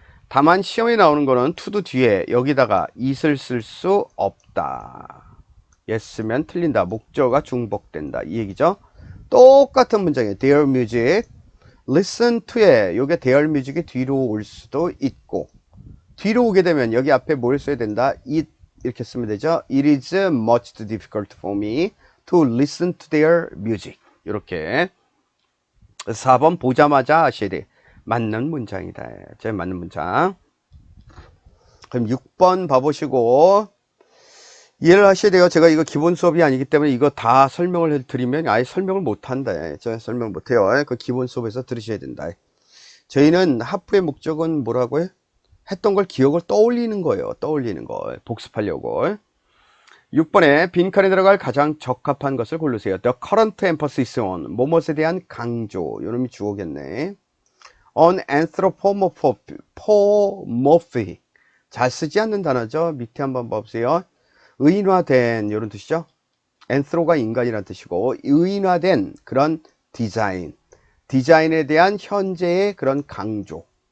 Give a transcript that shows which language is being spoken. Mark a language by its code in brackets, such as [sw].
[ko] 다만 시험에 나오는 거는 to도 뒤에 여기다가 it을 쓸 수 없다. 예스면 틀린다. 목적어가 중복된다. 이 얘기죠. 똑같은 문장이에요. [en] Their music, listen to [ko] 에 요게 their music이 뒤로 올 수도 있고 뒤로 오게 되면 여기 앞에 뭘 써야 된다? it 이렇게 쓰면 되죠. [en] It is much too difficult for me to listen to their music. [ko] 이렇게 4번 보자마자 아셔야 돼. 맞는 문장이다. 제 맞는 문장. 그럼 6번 봐보시고 이해를 하셔야 돼요. 제가 이거 기본 수업이 아니기 때문에 이거 다 설명을 드리면 아예 설명을 못한다. 제가 설명 못해요. 그 기본 수업에서 들으셔야 된다. 저희는 하프의 목적은 뭐라고요? 했던 걸 기억을 떠올리는 거예요. 떠올리는 걸 복습하려고. 6번에 빈칸에 들어갈 가장 적합한 것을 고르세요. [en] The current emphasis on [ko] 뭐뭇에 대한 강조. 요놈이 주어겠네. [en] On anthropomorphic [ko] 잘 쓰지 않는 단어죠. 밑에 한번 봐보세요. 의인화된 이런 뜻이죠. anthro가 인간이라는 뜻이고 의인화된 그런 디자인에 대한 현재의 그런 강조.